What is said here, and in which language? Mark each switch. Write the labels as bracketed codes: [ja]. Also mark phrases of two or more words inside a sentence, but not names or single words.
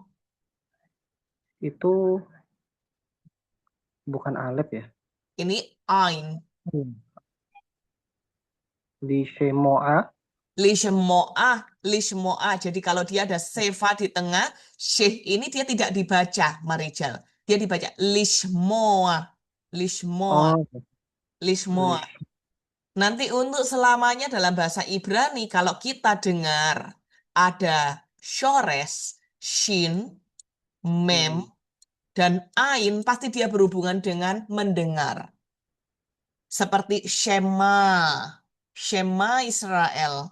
[id] itu bukan alef ya. ini Ain. Lishemoa, Lishemoah, lishmoa. Jadi kalau dia ada sefa di tengah, syih ini dia tidak dibaca, Marijal. Dia dibaca lishmoa. Lishmoa. Oh, Lishmoa. lish. Nanti untuk selamanya dalam bahasa Ibrani, kalau kita dengar ada shores, shin, mem, Hmm. dan ain, pasti dia berhubungan dengan mendengar. Seperti Shema. [he] שמע ישראל.